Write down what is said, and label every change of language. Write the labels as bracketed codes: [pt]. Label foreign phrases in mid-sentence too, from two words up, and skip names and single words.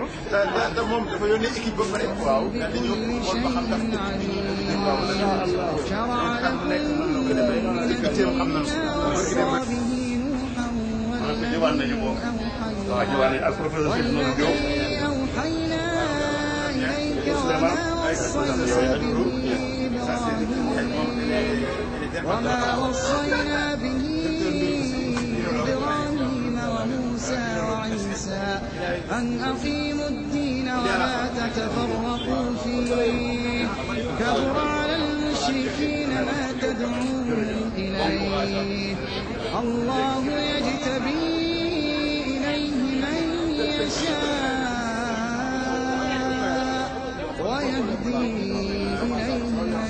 [wo] te moom dafa yónnee équipe ba pare waaw dañu xool ba xam ndax xam nañu jiwaan nañu ko waaw jiwaan nañu ak professeur Cheikh Nourou Diop [ar] وما وصينا به إبراهيم وموسى وعيسى أن أقيموا الدين ولا تتفرقوا فيه كبر على المشركين ما تدعون إليه الله يجتبي إليه من يشاء ويهدي إليه من